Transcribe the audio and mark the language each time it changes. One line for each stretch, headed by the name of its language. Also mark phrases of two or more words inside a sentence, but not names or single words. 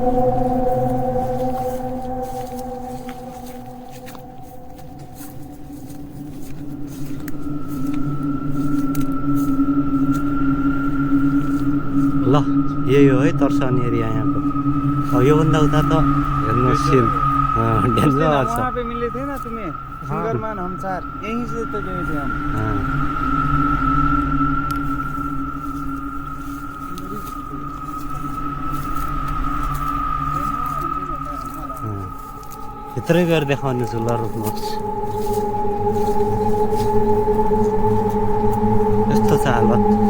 Nepali: ल यही हो है तर्साउने एरिया यहाँको। अब योभन्दा उता त हेर्नुहोस्
English: scene danger
Nepali: छ।
Hindi: वहाँ पे मिले थे ना तुम्हें सिंगरमैन हम चार, यहीं से तो गए थे हम।
Nepali: भित्रै गएर देखाउने छु। ल रोक्नुहोस् यस्तो छ हालत।